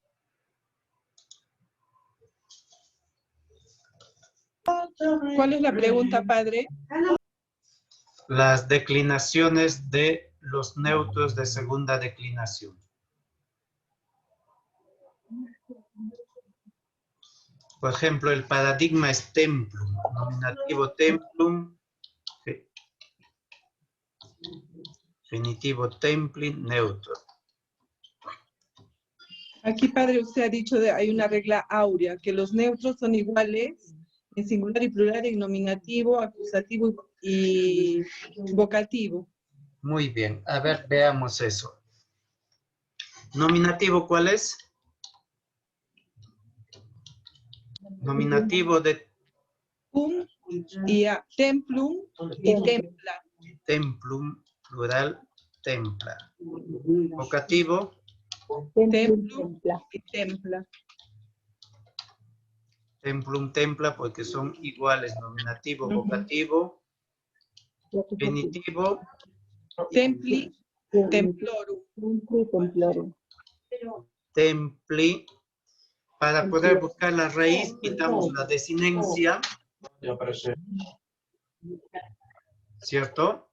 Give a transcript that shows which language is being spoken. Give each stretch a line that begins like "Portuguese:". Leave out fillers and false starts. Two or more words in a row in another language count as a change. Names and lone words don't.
Spanish: ¿Cuál es la pregunta, padre? Las declinaciones de los neutros de segunda declinación. Por ejemplo, el paradigma es templum, nominativo templum, genitivo templi, neutro. Aquí, padre, usted ha dicho que hay una regla áurea, que los neutros son iguales en singular y plural, en nominativo, acusativo y vocativo. Muy bien, a ver, veamos eso. ¿Nominativo cuál es? Nominativo de Y templum y templa. templum, plural, templa. Vocativo, Templum y templa.
Latin: templum, templa,
Spanish: porque son iguales, nominativo, vocativo, genitivo,
Latin: Templi, templorum.
Spanish: templi. Para poder buscar la raíz, quitamos la desinencia, ¿cierto?